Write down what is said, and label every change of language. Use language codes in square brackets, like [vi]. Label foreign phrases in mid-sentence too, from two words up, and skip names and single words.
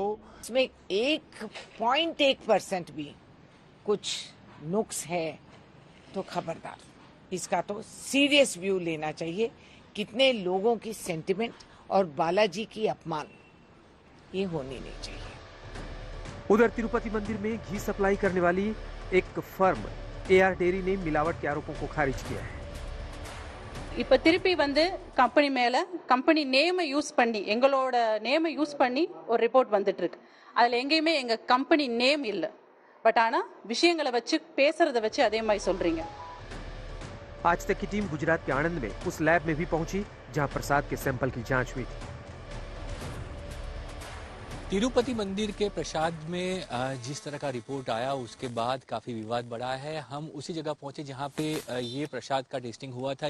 [hi] इसमें 1.1% भी कुछ नुक्स है तो खबरदार, इसका तो [en] serious view [hi] लेना चाहिए। कितने लोगों की सेंटिमेंट और बालाजी की अपमान, ये होनी नहीं चाहिए। उधर तिरुपति मंदिर में घी सप्लाई करने वाली एक फर्म AR डेयरी ने मिलावट के आरोपों को खारिज किया है। [ta] இப்ப திருப்பி வந்து கம்பெனி மேல கம்பெனி நேமை யூஸ் பண்ணி எங்களோட நேமை யூஸ் பண்ணி ஒரு ரிப்போர்ட் வந்துட்டு இருக்கு. அதுல எங்கேயுமே எங்க [en] company name [ta] இல்ல. பட் ஆனா விஷயங்களை வச்சு பேசுறத வச்சு அதே மாதிரி சொல்றீங்க। [hi] आज तक की टीम गुजरात के आणंद में उस लैब में भी पहुंची जहां प्रसाद के सैंपल की जांच हुई थी। तिरुपति मंदिर के प्रसाद में जिस तरह का रिपोर्ट आया उसके बाद काफ़ी विवाद बढ़ा है। हम उसी जगह पहुंचे जहां पे ये प्रसाद का टेस्टिंग हुआ था।